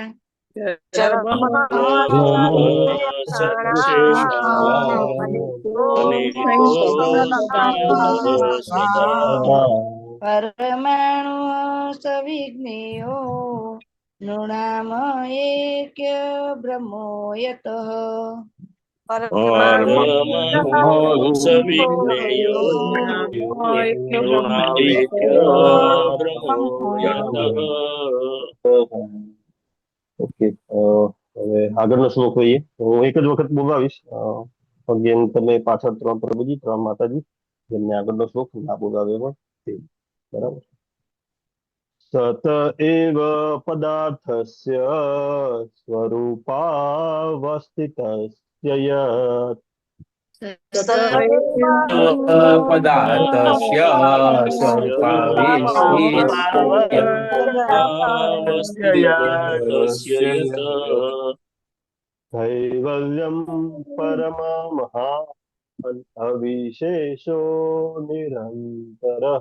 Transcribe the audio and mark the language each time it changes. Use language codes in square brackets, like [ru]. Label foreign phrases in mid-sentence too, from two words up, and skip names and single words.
[sa] परमाणु सविज्ञेयो नृणामेक्य ब्रह्मो यतः [gu] ઓકે હવે આગળનો શ્લોક જોઈએ. હું એક જ વખત બોલાવીશ જેમ તમે પાછળ 3 પ્રભુજી 3 માતાજી જેમને આગળનો શ્લોક ના બોલાવે પણ તે બરાબર. [sa] सत एव पदार्थस्य स्वरूपावस्थितस्य यत पदार्थस्य स्वरूपाविष्टिस्य कैवल्यं परममहान् अविशेषो निरन्तरः